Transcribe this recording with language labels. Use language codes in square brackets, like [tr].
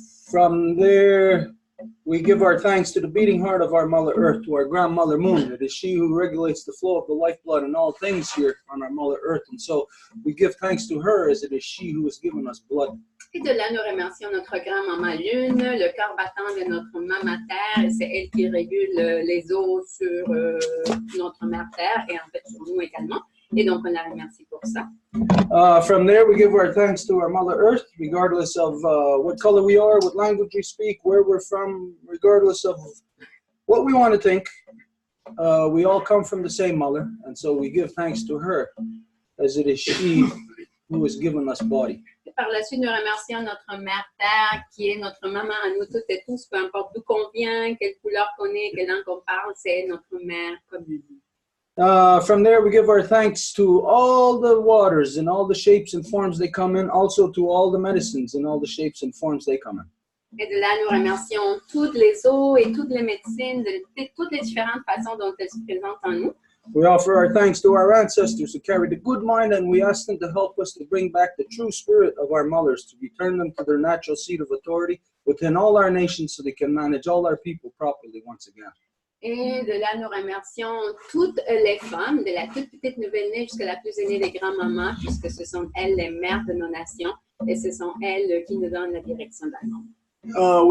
[en] From there, we give our thanks to the beating heart of our Mother Earth, to our grandmother Moon. It is she who regulates the flow of the lifeblood in all things here on our Mother Earth. And so we give thanks to her as it is she who has given us blood. [fr] Et de là, nous remercions notre grand-maman Lune, le cœur battant de notre maman Terre. C'est elle qui régule les eaux sur notre mère Terre et en fait sur nous également. Et donc, on la remercie pour ça. [en] From there, we give our thanks to our Mother Earth, regardless of what color we are, what language we speak, where we're from, regardless of what we want to think. We all come from the same mother, and so we give thanks to her, as it is she who has given us body. [fr] Et par la suite, nous remercions notre mère Terre, qui est notre maman à nous toutes et tous, peu importe d'où qu'on vient, quelle couleur qu'on est, quelle langue qu'on parle, c'est notre mère comme nous. [en] From there, we give our thanks to all the waters and all the shapes and forms they come in, also to all the medicines and all the shapes and forms they come in. [fr] Et de là, nous remercions toutes les eaux et toutes les médecines, de toutes les différentes façons dont elles se présentent en nous. [en] We offer our thanks to our ancestors who carried a good mind, and we ask them to help us to bring back the true spirit of our mothers, to return them to their natural seat of authority within all our nations so they can manage all our people properly once again. [fr] Et de là, nous remercions toutes les femmes, de la toute petite nouvelle-née jusqu'à la plus aînée des grands-mamans, puisque ce sont elles les mères de nos nations, et ce sont elles qui nous donnent la direction dans le monde.